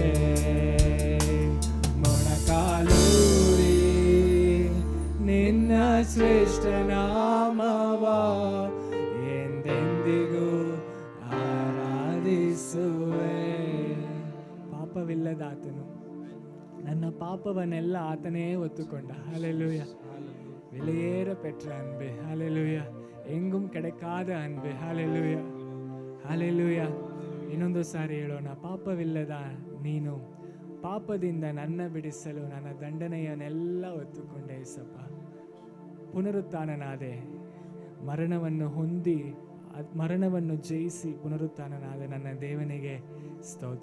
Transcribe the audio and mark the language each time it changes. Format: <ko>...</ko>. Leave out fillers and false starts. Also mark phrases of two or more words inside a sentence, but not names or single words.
<kn>ಮೊಣಕಾಲೂರಿ ನಿನ್ನ ಶ್ರೇಷ್ಠ ನಾಮವ ಎಂದೆಂದಿಗೂ ಆರಾಧಿಸುವೆ. ಪಾಪವಿಲ್ಲದ ಆತನು ನನ್ನ ಪಾಪವನ್ನೆಲ್ಲ ಆತನೇ ಹೊತ್ತುಕೊಂಡ. ಹಲ್ಲೆಲೂಯ.</kn> <ta>விலையேற பெற்ற அன்பு. ஹல்லேலூயா. எங்கும் கிடைக்காத ಅನ್ಬೆ. ಹಲ್ಲೆಲೂಯ, ಹಲ್ಲೆಲೂಯ.</ta> <kn>ಇನ್ನೊಂದು ಸಾರಿ ಹೇಳೋಣ. ಪಾಪವಿಲ್ಲದ ನೀನು ಪಾಪದಿಂದ ನನ್ನ ಬಿಡಿಸಲು ನನ್ನ ದಂಡನೆಯನ್ನೆಲ್ಲ ಹೊತ್ತುಕೊಂಡೆ ಯೇಸಪ್ಪ. ಪುನರುತ್ಥಾನನಾದೆ, ಮರಣವನ್ನು ಹೊಂದಿ ಮರಣವನ್ನು ಜಯಿಸಿ ಪುನರುತ್ಥಾನನಾದ ನನ್ನ ದೇವನಿಗೆ ಸ್ತೋತ್ರ.</kn>